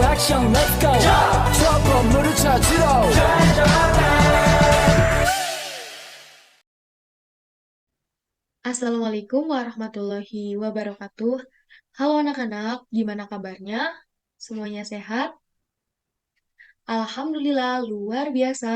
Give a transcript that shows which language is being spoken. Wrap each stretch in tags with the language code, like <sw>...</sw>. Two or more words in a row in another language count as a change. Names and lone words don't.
<ko>미션</ko> <en>let's go</en> <ko>저 건물을 찾으러</ko> <ar>السلام عليكم ورحمة الله وبركاته.</ar> <id>Halo anak-anak, gimana kabarnya? Semuanya sehat? Alhamdulillah, luar biasa.</id>